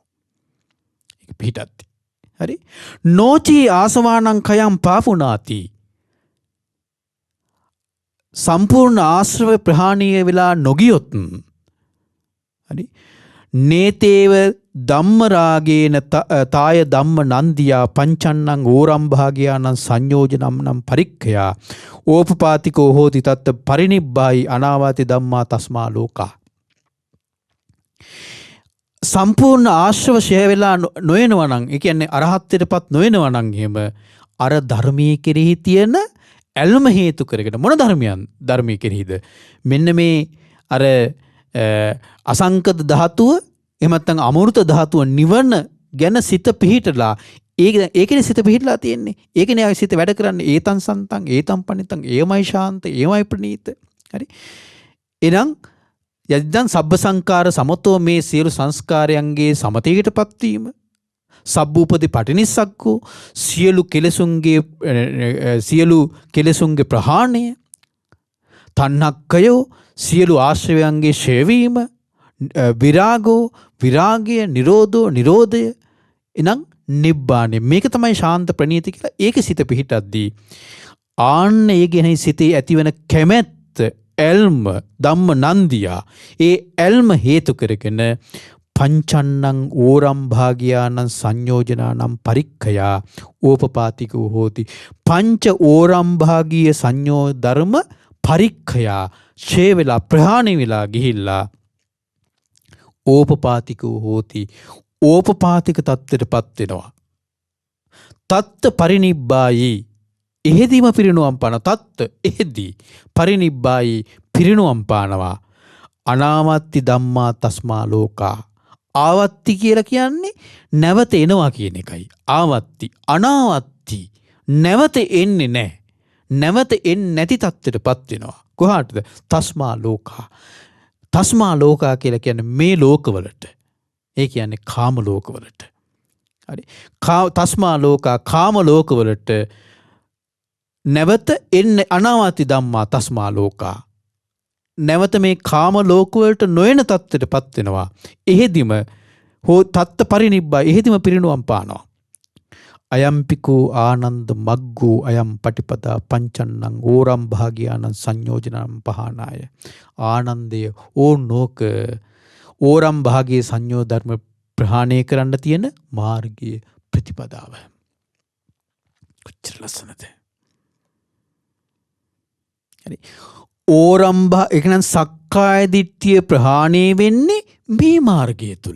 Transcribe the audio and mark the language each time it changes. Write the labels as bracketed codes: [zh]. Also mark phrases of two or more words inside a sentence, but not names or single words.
[si] ඒක පිහිටද්දී. හරි. [pi] නොචී ආසවානං කයං පාපුනාති [si] සම්පූර්ණ ආශ්‍රව ප්‍රහාණීය වෙලා නොගියොත් හරි [pi] නේතේව ධම්ම රාගේන තාය ධම්ම නන්දියා පංචන්නං ඕරම්භාගයානං සංයෝජනම් නම් පරික්ඛයා ඕපපාතිකෝ හෝති තත්ත පරිනිබ්බායි අනාවාති ධම්මා තස්මා ලෝකා. [si] සම්පූර්ණ ආශ්‍රව ෂය වෙලා නොයනවා නම් ඒ කියන්නේ අරහත්ත්වයටපත් නොයනවා නම් එහෙම අර ධර්මයේ කෙරෙහි තියෙන ඇල්ම හේතු කරගෙන මොන ධර්මයේ කෙරෙහිද? මෙන්න මේ අර අසංකත ධාතුව එහෙම නැත්නම් අමෘත ධාතුව නිවන ගැන සිත පිහිටලා ඒකනේ සිත පිහිටලා තියෙන්නේ. ඒකනේ ආයේ සිත වැඩ කරන්නේ. [pi] ඒතං සන්තං ඒතං පනිතං [si] ඒමයි ශාන්ත ඒමයි ප්‍රණීත. හරි. එහෙනම් [pi] යදිදං සබ්බ සංඛාර සමතෝ [si] මේ සියලු සංස්කාරයන්ගේ සමතේකටපත් වීම [pi] සබ්බූපදී පටිනිස්සග්ගෝ [si] සියලු කෙලෙසුන්ගේ ප්‍රහාණය තණ්හක්කයෝ සියලු ආශ්‍රවයන්ගේ ෂය වීම විරාගය නිරෝධය එනම් නිබ්බාණය මේක තමයි ශාන්ත ප්‍රණීති කියලා. ඒක සිත පිහිටද්දී ආන්න ඒ ගැන සිතේ ඇතිවන කැමැත්ත ඇල්ම [pi] ධම්ම නන්දියා [si] ඒ ඇල්ම හේතු කරගෙන [pi] පංචන්නං ඕරම්භාගයානං සංයෝජනානම් පරික්ඛයා ඕපපාතිකෝ හෝති. [si] පංච ඕරම්භාගීය සංයෝ ධර්ම පරික්ඛයා ෂේ වෙලා ප්‍රහාණය වෙලා ගිහිල්ලා [pi] ඕපපාතිකෝ හෝති [si] ඕපපාතික තත්ත්වයටපත් වෙනවා. [pi] තත්ත පරිනිබ්බායි [si] එහෙදිම පිරිනුවම් පාන තත්ත එහෙදී පරිනිබ්බායි පිරිනුවම් පානවා. [pi] අනාවත්ති ධම්මා තස්මා ලෝකා. [si] ආවත්ති කියලා කියන්නේ නැවත එනවා කියන එකයි. ආවත්ති අනාවත්ති නැවත එන්නේ නැහැ. නැවත එන්නේ නැති තත්ත්වයටපත් වෙනවා. කොහාටද? [pi] තස්මා ලෝකා. තස්මා ලෝකා [si] කියලා කියන්නේ මේ ලෝකවලට. ඒ කියන්නේ කාම ලෝකවලට. හරි. [pi] තස්මා ලෝකා [si] කාම ලෝකවලට නැවත එන්නේ [pi] අනාවත්ති ධම්මා තස්මා ලෝකා. [si] නැවත මේ කාම ලෝකවලට නොයන තත්ත්වයටපත් වෙනවා. එහෙදිම හෝ [pi] තත්ත පරිනිබ්බා [si] එහෙදිම පිරිනුවම් පානවා. [pi] අයම්පිකෝ ආනන්ද මග්ගෝ අයම් පටිපදා පංචන්නං ඕරම් භාගයානං සංයෝජනං පහනාය. [si] ආනන්දය ඕනෝක ඕරම් භාගයේ සංයෝ ධර්ම ප්‍රහාණය කරන්න තියෙන මාර්ගයේ ප්‍රතිපදාව. කොච්චර ලස්සනද? හරි. ඕරම්භා එකනම් සක්කාය දිට්ඨිය ප්‍රහාණය වෙන්නේ මේ මාර්ගය තුල.